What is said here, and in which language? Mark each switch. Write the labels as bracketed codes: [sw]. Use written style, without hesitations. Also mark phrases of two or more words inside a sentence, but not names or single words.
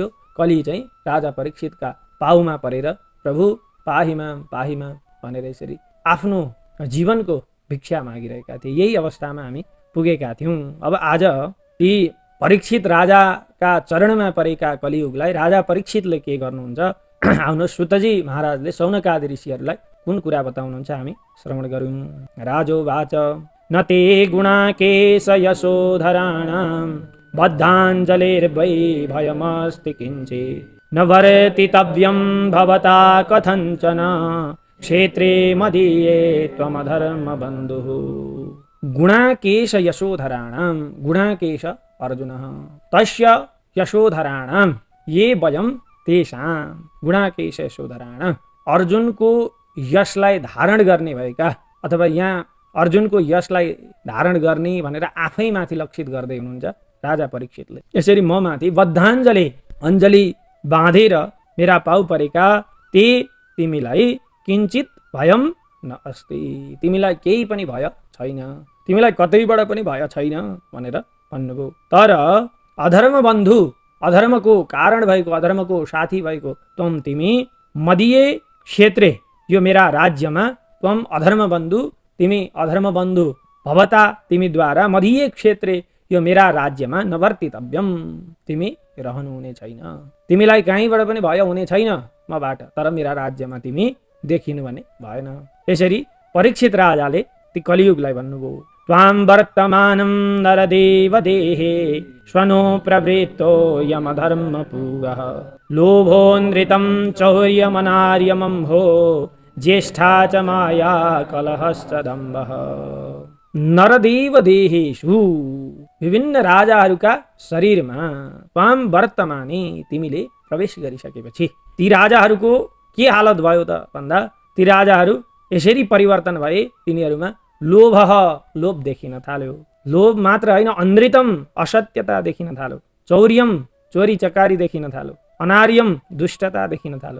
[ne] कलि चाहिँ राजा परीक्षितका पाउमा परेर [sa] प्रभु पाहिमा पाहिमा [ne] भनेर यसरी आफ्नो जीवनको भिक्षा मागिरहेका थिए। यही अवस्थामा हामी पुगेका थियौँ। अब आज ती परीक्षित राजाका चरणमा परेका कलियुगलाई राजा परीक्षितले के गर्नुहुन्छ? आउनुहोस्, सुतजी महाराजले सौनकादि ऋषिहरूलाई कुन कुरा बताउनुहुन्छ हामी श्रवण गरौँ। [sa] राजोवाच न ते गुणाकेश यशोधराणां बद्धाञ्जलिर्वै भयमस्ति किञ्चित् न वर्तितव्यं भवता कथञ्चन क्षेत्रे मदीये त्वमधर्मबन्धुः। गुणाकेश यशोधराणां, गुणाकेश अर्जुनः, तस्य यशोधराणां ये वयं तेषां। गुणाकेश यशोधराणां, [ne] अर्जुनको यशलाई धारण गर्ने भएका, अथवा यहाँ अर्जुनको यशलाई धारण गर्ने भनेर आफैमाथि लक्षित गर्दै हुनुहुन्छ राजा परीक्षितले। यसरी म माथि बद्धाञ्जलि, अञ्जली बाँधेर मेरा पाउ परेका ते तिमीलाई [sa] किञ्चित भयम न अस्ति, [ne] तिमीलाई केही पनि भय छैन, तिमीलाई कतैबाट पनि भय छैन भनेर भन्नुभयो। तर अधर्म बन्धु, अधर्मको कारण भएको, अधर्मको साथी भएको त्वम तिमी, [sa] मदीये क्षेत्रे, [ne] यो मेरा राज्यमा, [sa] त्वम अधर्म बन्धु, [ne] तिमी अधर्म बन्धु, भवता तिमीद्वारा, [sa] मदीये क्षेत्रे, [ne] यो मेरा राज्यमा, नवर्तितव्यम, तिमी रहनु हुने छैन, तिमीलाई कहीँबाट पनि भय हुने छैन मबाट, तर मेरा राज्यमा तिमी देखिनु भने भएन। यसरी परीक्षित राजाले ती कलियुगलाई भन्नुभयो। [sa] त्वां वर्तमानं नरदेव देहे स्वनो प्रवृत्तो यमधर्मपूगः लोभो नृतं चौर्यमनार्यमम्भो ज्येष्ठा च माया कलहश्च दम्भः। नरदेव देहेषु, [ne] विभिन्न राजाहरूका शरीरमा, [sa] त्वां वर्तमाने, [ne] तिमीले प्रवेश गरिसकेपछि ती राजाहरूको के हालत भयो त भन्दा, ती राजाहरू यसरी परिवर्तन भए, तिनीहरूमा लोभ, लोभ देखिन थाल्यो। लोभ मात्र होइन, अनृतम, असत्यता देखिन थाल्यो। चौर्यम, चोरी चकारी देखिन थाल्यो। अनार्यम, दुष्टता देखिन थाल्यो।